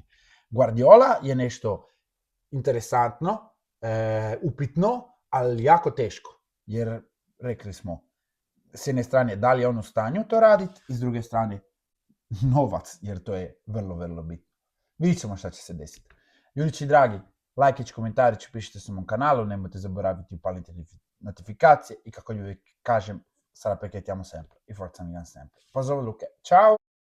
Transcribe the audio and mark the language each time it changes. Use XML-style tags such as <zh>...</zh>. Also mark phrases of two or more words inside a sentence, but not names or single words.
<hr>Guardiola je nešto interesantno, upitno, ali jako teško, jer rekli smo, s jedne strane da li je on u stanju to raditi i s druge strane novac, jer to je vrlo, vrlo bitno. Vidjet ćemo šta će se desiti. Ljudići dragi, lajkić, komentarić, pišite se mom kanalu, nemojte zaboraviti upaliti notifikacije i kako uvijek kažem,</hr> <it>sarà perché siamo sempre, i forza Milan sempre.</it> <hr>Pozdrav Luke, ciao!</hr>